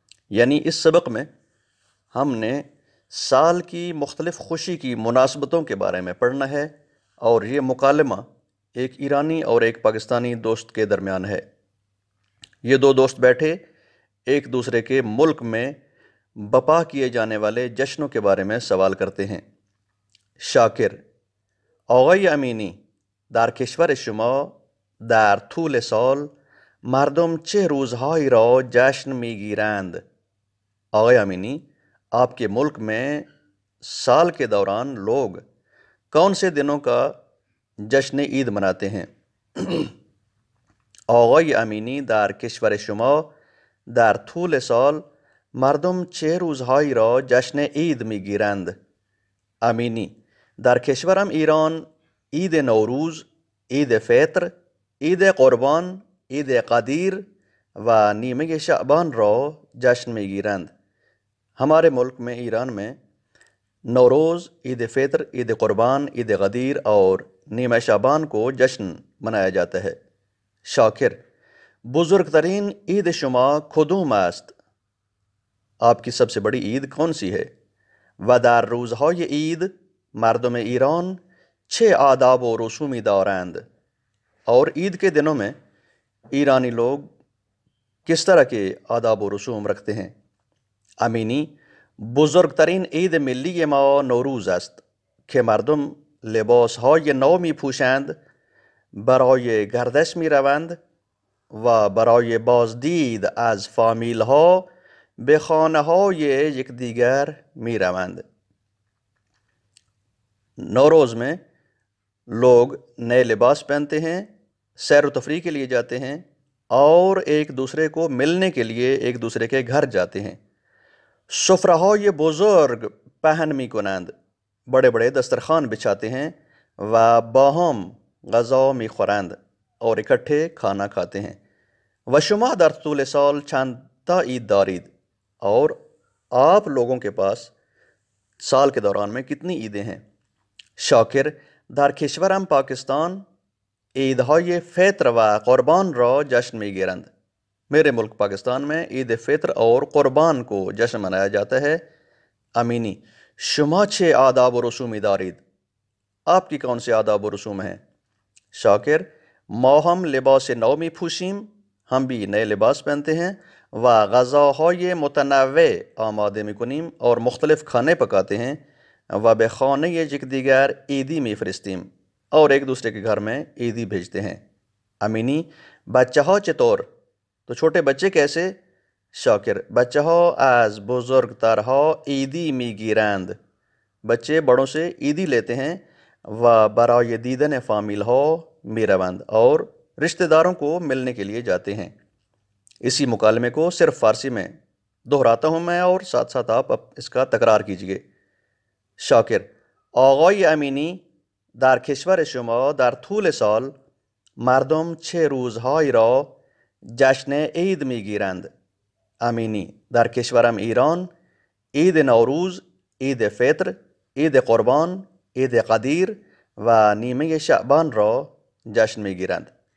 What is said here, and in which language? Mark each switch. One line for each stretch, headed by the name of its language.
Urdu: یعنی اس سبق میں ہم نے سال کی مختلف خوشی کی مناسبتوں کے بارے میں پڑھنا ہے، اور یہ مکالمہ ایک ایرانی اور ایک پاکستانی دوست کے درمیان ہے. یہ دو دوست بیٹھے ایک دوسرے کے ملک میں بپا کیے جانے والے جشنوں کے بارے میں سوال کرتے ہیں.
Persian: شاکر: آقای امینی، در کشور شما در طول سال مردم چه روزهایی را جشن میگیرند؟
Urdu: آقای امینی، آپ کے ملک میں سال کے دوران لوگ کون سے دنوں کا جشن عید مناتے ہیں؟
Persian: آقای امینی، در کشور شما در طول سال مردم چه روزهایی را جشن عید میگیرند؟ امینی: در کشورم ایران عید نوروز، عید فطر، عید قربان، عید قدیر و نیمه شعبان را جشن میگیرند.
Urdu: ہمارے ملک میں ایران میں نوروز، عید فطر، عید قربان، عید قدیر اور نیمہ شعبان کو جشن منایا جاتا ہے.
Persian: شاکر: بزرگترین عید شما کدوم است؟
Urdu: آپ کی سب سے بڑی عید کون سی ہے؟
Persian: و در روزهای عید مردم ایران چه آداب و رسومی دارند؟
Urdu: اور عید کے دنوں میں ایرانی لوگ کس طرح کے آداب و رسوم رکھتے ہیں؟
Persian: امینی: بزرگترین عید ملی ما نوروز است که مردم لباسهای نو می پوشند، برای گردش می روند و برای بازدید از فامیل ها به خانه های یکدیگر می روند.
Urdu: نوروز میں لوگ نئے لباس پہنتے ہیں، سیر و تفریح کے لیے جاتے ہیں اور ایک دوسرے کو ملنے کے لیے ایک دوسرے کے گھر جاتے ہیں.
Persian: سفرههای بزرگ پهن می کنند،
Urdu: بڑے بڑے دسترخوان بچھاتے ہیں،
Persian: و باہم غذا می خورند
Urdu: اور اکٹھے کھانا کھاتے ہیں.
Persian: و شما در طول سال چند تا عید دارید؟
Urdu: اور آپ لوگوں کے پاس سال کے دوران میں کتنی عیدیں ہیں؟
Persian: شاکر: در کشورم پاکستان عیدهای فطر و قربان را جشن میگیرند.
Urdu: میرے ملک پاکستان میں عید فطر اور قربان کو جشن منایا جاتا ہے.
Persian: امینی: شما چه آداب و رسومی دارید؟
Urdu: آپ کی کون سے آداب و رسوم ہیں؟
Persian: شاکر: ما هم لباس نو می پوشیم،
Urdu: ہم بھی نئے لباس پہنتے ہیں،
Persian: و غذاهای متنوع آماده می کنیم
Urdu: اور مختلف کھانے پکاتے ہیں،
Persian: و به خانه یکدیگر عیدی می فرستیم
Urdu: اور ایک دوسرے کے گھر میں عیدی بھیجتے ہیں.
Persian: امینی: بچه ها چطور؟
Urdu: تو چھوٹے بچے کیسے؟
Persian: شاکر: بچه ها از بزرگترها عیدی می گیرند.
Urdu: بچے بڑوں سے عیدی لیتے ہیں،
Persian: و برای دیدن فامیل ها می روند
Urdu: اور رشتہ داروں کو ملنے کے لیے جاتے ہیں. اسی مکالمے کو صرف فارسی میں دہراتا ہوں میں، اور ساتھ ساتھ آپ اس کا تکرار کیجئے.
Persian: شاکر: آقای امینی، در کشور شما در طول سال مردم چه روزهایی را جشن عید میگیرند؟ امینی: در کشورم ایران عید نوروز، عید فطر، عید قربان، عید قدیر و نیمه شعبان را جشن میگیرند.